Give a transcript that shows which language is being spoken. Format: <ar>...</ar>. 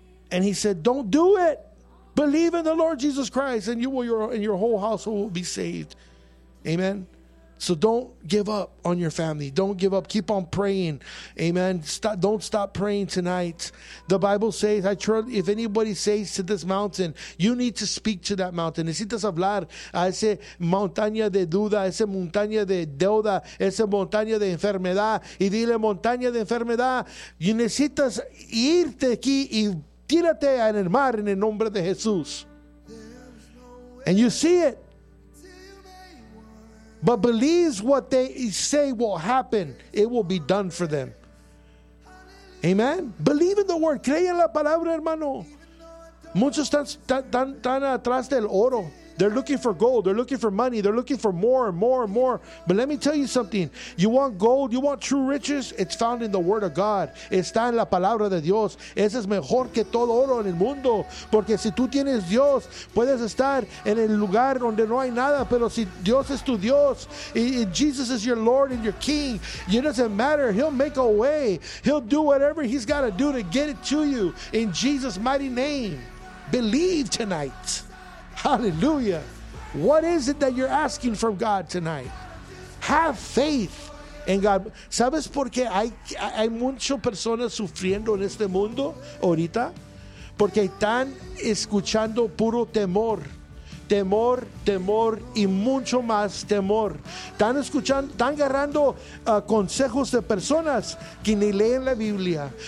<en>And he said, don't do it. Believe in the Lord Jesus Christ and you will and your whole household will be saved. Amen. So don't give up on your family. Don't give up. Keep on praying. Amen. Don't stop praying tonight. The Bible says, I trust if anybody says to this mountain, you need to speak to that mountain.</en> <es>Necesitas hablar a esa montaña de duda, esa montaña de deuda, esa montaña de enfermedad. Y dile, montaña de enfermedad, you necesitas irte aquí y tírate en el mar en el nombre de Jesús.</es> <en>And you see it. But believe what they say will happen. It will be done for them. Amen. Believe in the word.</en> <es>Cree en la palabra, hermano. Muchos están atrás del oro.</es> <en>They're looking for gold. They're looking for money. They're looking for more and more and more. But let me tell you something. You want gold? You want true riches? It's found in the Word of God.</en> <es>Está en la Palabra de Dios. Ese es mejor que todo oro en el mundo. Porque si tú tienes Dios, puedes estar en el lugar donde no hay nada. Pero si Dios es tu Dios,</es> <en>and Jesus is your Lord and your King, it doesn't matter. He'll make a way. He'll do whatever He's got to do to get it to you. In Jesus' mighty name, believe tonight. Hallelujah. What is it that you're asking from God tonight? Have faith in God.</en> <es>¿Sabes por qué hay muchas personas sufriendo en este mundo ahorita? Porque están escuchando puro temor. Temor, temor y mucho más temor. Están escuchando, están agarrando consejos de personas que ni leen la Biblia.</es>